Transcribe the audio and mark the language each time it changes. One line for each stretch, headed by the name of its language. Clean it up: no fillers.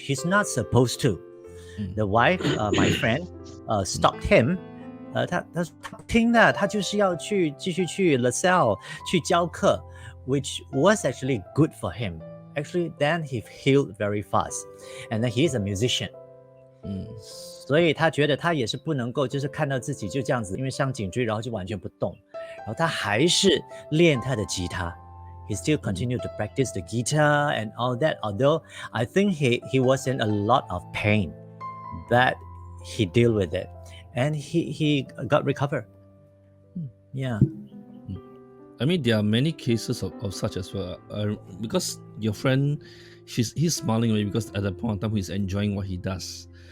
English: He's not supposed to. The wife, my friend, stopped him.
Chinese: 他不听的，他就是要继续去 LaSalle 去教课
English: which was actually good for him. Actually, then he healed very fast. And then he's a musician.
Chinese: 所以他觉得他也是不能够就是看到自己就这样子，因为伤颈椎，然后就完全不动。然后他还是练他的吉他。
English: He still continued to practice the guitar and all that. Although I think he was in a lot of pain, but he dealt with it and he got recovered. Yeah. I mean, there are many cases of such as well. Because your friend, he's smiling away because at that point in time he's enjoying what he does.